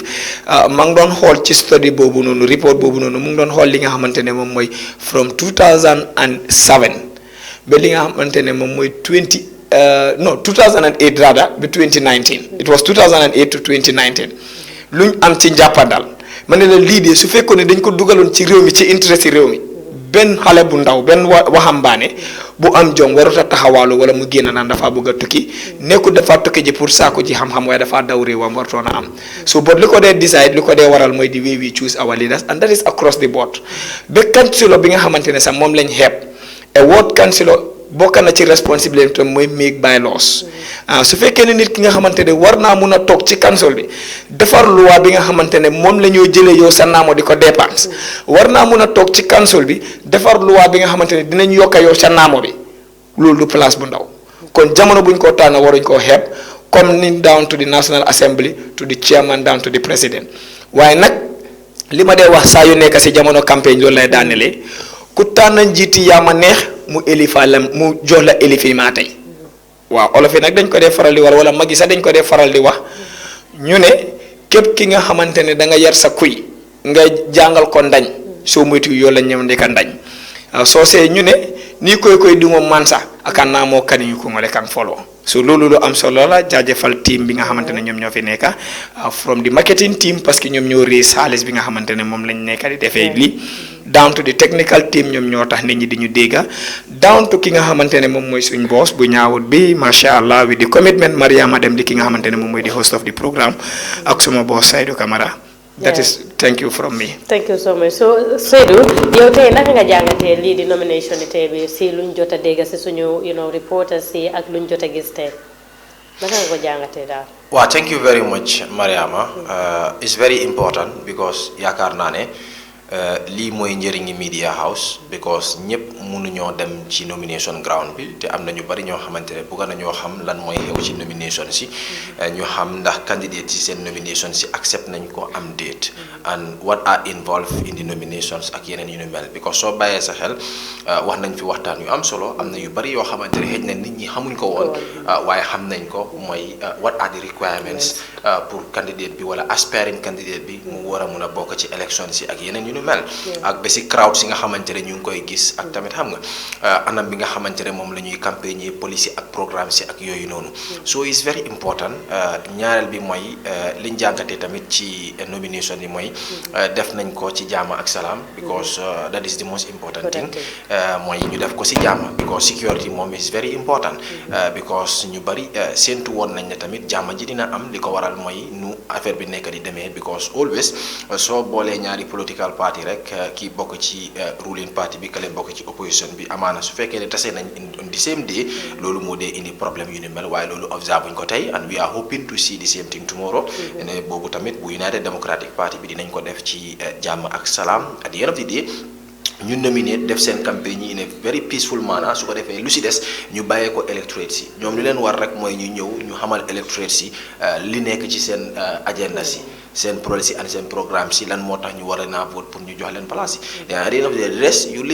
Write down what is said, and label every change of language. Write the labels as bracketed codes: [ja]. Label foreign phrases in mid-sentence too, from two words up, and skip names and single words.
[wo] Ma ngi doon xool ci study boobu noonu report boobu noonu mu ngi doon xool li nga xamante ne moom mooy from 2007 ba li nga xamante ne moom mooy no 2008 rather ba 2019 [en] it was 2008 to 2019 [wo] luñ am ci njàppandal ma ne la lii de su fekkoon ne dañ ko dugaloon ci réew mi ci intérêt ci réew mi benn xale bu ndaw benn waxambaane bu am jom warut a taxawaalu wala mu génn naan dafa bëgg a tukki nekkul dafa tukki ji pour saako ji xam-xam waaye dafa daw réewam wartoon a am so but li ko dee decide li ko dee waral mooy [en] the way we choose our leaders and that is across the board [wo] ba councilor bi nga xamante ne sax moom lañ xeeb a [en] ward councilor [wo] bokk na ci responsibilité mooy [en] make bylaws [wo] su fekkee ne nit ki nga xamante ne war naa mun a toog ci council bi defar loi bi nga xamante ne moom la ñoo jëlee yow sa naamo di ko dépense war naa mun a toog ci council bi defar loi bi nga xamante ne dinañ yokka yow sa naamo bi loolu du place bu ndaw kon jamono buñ ko tànn waruñ koo xeeb comme ni [en] down to the National Assembly to the chairman down to the president [wo] waaye nag li ma dee wax saa yu nekk si jamono campagne loolu lay daanelee ku tànn njiiti yaa ma neex mu élifa la mu jox la élifi maa tey waaw olof yi nag dañ ko dee faral di war wala mag yi sax dañ ko dee faral di wax ñu ne képp ki nga xamante ne da nga yar sa kuy nga jàngal ko ndañ soo moytu yoo la ñëw ndeka ndañ soo see ñu ne nii koy di moom man sax akan naa moo kaniñu ko ngole kan foloo so loolu lu am solo la jaajëfal team bi nga xamante ne ñoom ñoo fi nekka [en] from the marketing team [wo] parce que ñoom ñoo raise xaalis bi nga xamante ne moom lañ nekka di defee lii [en] down to the technical team [wo] ñoom ñoo tax nit ñi di ñu dégga down to ki nga xamante ne moom mooy suñ boss bu ñaawut bi macha allah [en] with the commitment [wo] Mariama dem di ki nga xamante ne moom mooy di [en] host of the programme [wo] ak suma boss Saidou Camara [en] that is thank you from me. Thank you so much. [wo] So Seydou yow tey naka nga jàngatee lii di nomination ni tey bi si luñ jot a dégg si suñu reporters si ak luñ jot a gis tey naka nga ko jàngatee daal. waaw [en] thank you very much Mariama it's very important [wo] because yaakaar naa ne lii mooy njëriñi [en] media house [wo] because ñëpp mënuñoo dem ci [en] nomination ground [wo] bi te am na ñu bari ñoo xamante ne bëgg nañoo xam lan mooy xew ci nomination si ñu xam ndax candidate ci seen nomination si accept nañ ko am date [en] and what are involved in the nominations [wo] ak yeneen yu ñu mel because soo bàyyee sa xel wax nañ fi waxtaan yu am solo am na yu bari yoo xamante ne xëj na nit ñi xamuñ ko woon waaye xam nañ ko mooy [en] what are the requirements [wo] pour candidate bi wala [en] aspiring candidate [wo] bi mu war a mun a bokk ci élection si ak yeneen yu ñu mel ak ba si crowd si nga xamante ne ñu ngi koy gis ak tamit xam nga anam bi nga xamante ne moom la ñuy campagne policy ak programme si ak yooyu noonu [en] so it's very important [wo] ñaareel bi mooy liñ jàngatee tamit ci nomination yi mooy def nañ ko ci jaama ak salaam [en] because that is the most important thing [wo] mooy ñu def ko si jaama because security moom [en] is very important [wo] because ñu bari séentu woon nañ ne tamit jaama ji dina am li ko waral mooy nu affaire bi nekk di demee because always soo boolee ñaari [en] political party [wo] rek kii bokk ci [en] ruling party [wo] bi kale bokk ci opposition bi amaana su fekkee ne tase nañ [en] on the same day [wo] loolu moo dee indi problème yu ni mel waaye loolu observe buñ ko tey [en] and we are hoping to see the same thing tomorrow [wo] ne boobu tamit bu United Democratic Party bi dinañ ko def ci jàmm ak salaam [en] at the end of the day [wo] ñu nominate def seen campagne yi [en] in a very peaceful manner [wo] su ko defee lu si des ñu bàyyee ko electorate si ñoom li leen war rek mooy ñu ñëw ñu xamal electorate si li nekk ci seen agenda si seen policy and seen programme si lan moo tax ñu war a naa vote pour ñu jox leen place yi [en] at the end of the day the rest you